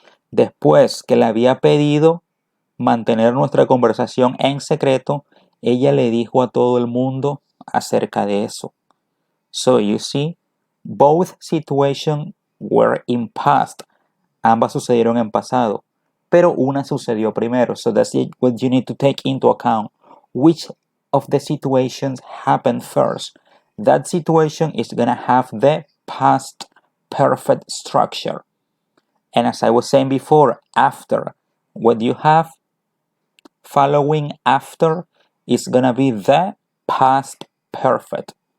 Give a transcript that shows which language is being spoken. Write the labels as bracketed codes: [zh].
[es] Después que le había pedido mantener nuestra conversación en secreto, ella le dijo a todo el mundo acerca de eso. [en] So you see, both situations were in past. [es] Ambas sucedieron en pasado, pero una sucedió primero. [en] So that's what you need to take into account. Which of the situations happened first? That situation is gonna have the past perfect structure. And as I was saying before, after, what you have following after is gonna be the past perfect.